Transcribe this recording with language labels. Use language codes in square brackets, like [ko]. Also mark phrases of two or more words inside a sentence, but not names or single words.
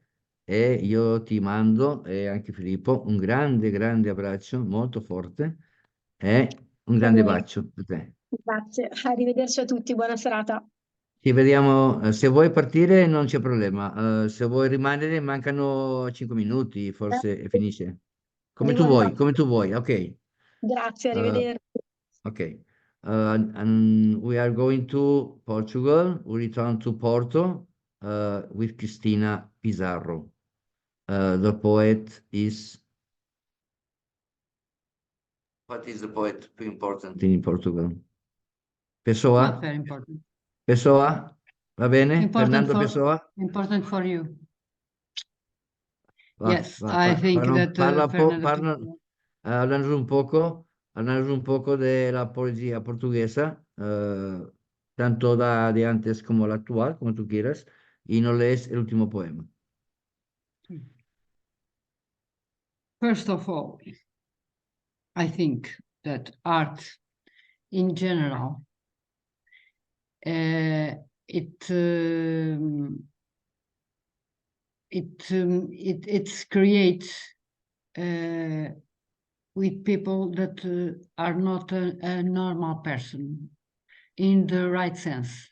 [it] E io ti mando, e anche Filippo, un grande, grande abbraccio, molto forte, e un grande bacio a te. Grazie, arrivederci a tutti, buona serata. Ci vediamo, se vuoi partire non c'è problema, se vuoi rimanere mancano 5 minuti, forse e finisce. Devo andare. Come tu vuoi, ok. Grazie, Uh, arrivederci. okay. [en] And we are going to Portugal. We return to Porto with Cristina Pizarro. The poet is. What is the poet important in Portugal? Pessoa? Not very important. Pessoa? [it] Va bene? [en] Important Fernando Pessoa? Important for you. Va, Yes, va, I think that Fernando [es] háblanos un poco de la poesía portuguesa, tanto de antes como la actual, como tú quieras, y nos lees el último poema. [en] First of all, I think that art in general, it creates with people that are not a normal person in the right sense.